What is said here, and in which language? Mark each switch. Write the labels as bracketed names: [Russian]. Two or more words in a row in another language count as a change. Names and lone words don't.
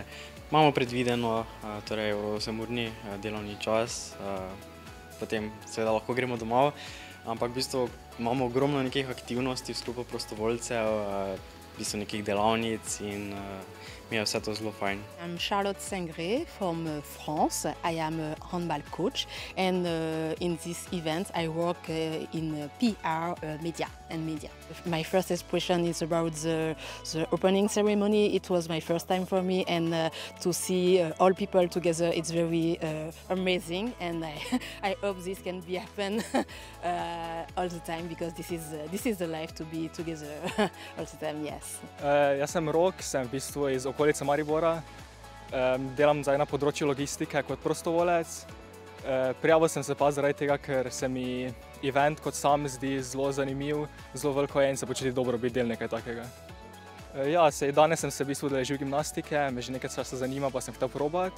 [Slovenian] Imamo predvideno, torej 8-urni delovni čas, potem seveda lahko gremo domov, ampak v bistvu imamo ogromno nekih aktivnosti v sklopu prostovoljcev, v bistvu nekih delavnic in mi je vse to zelo fajn. [English] I'm Charlotte Sengré from France. I am a handball coach and in this event I work in PR, media. My first expression is about the opening ceremony. It was my first time for me and to see all people together, it's very amazing and I hope this can be happen all the time because this is the life to be together all the time, yes. [Slovenian] Jaz sem Rok, sem v bistvu iz okolice Maribora. Delam zdaj na področju logistike kot prostovoljec. Prijavil sem se pa zaradi tega, ker se mi event kot sam zdi zelo zanimiv, zelo veliko je in se počuti dobro biti del nekaj takega. Ja, danes sem se v bistvu udeležil gimnastike, me že nekaj časa zanima, pa sem hotel probati.